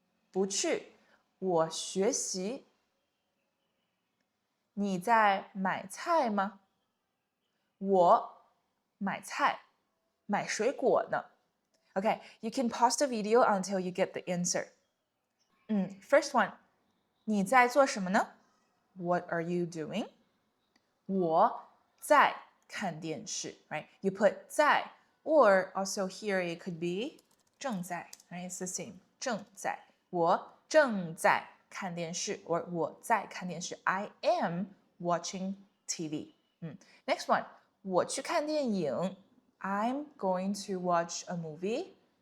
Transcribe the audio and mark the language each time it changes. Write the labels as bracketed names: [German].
[Chinese] 不去，我学习。你在买菜吗？我买菜，买水果呢。 [English] Okay, you can pause the video until you get the answer. First one, [Chinese] 你在做什么呢？ [English] What are you doing? [Chinese] 我在看电视 right? [English] You put 在 or also here it could be 正在 right? It's the same [Chinese] 正在我正在看电视 [English] or [Chinese] 我在看电视 [English] I am watching TV. Next one [Chinese] 我去看电影 [English] I'm going to watch a movie.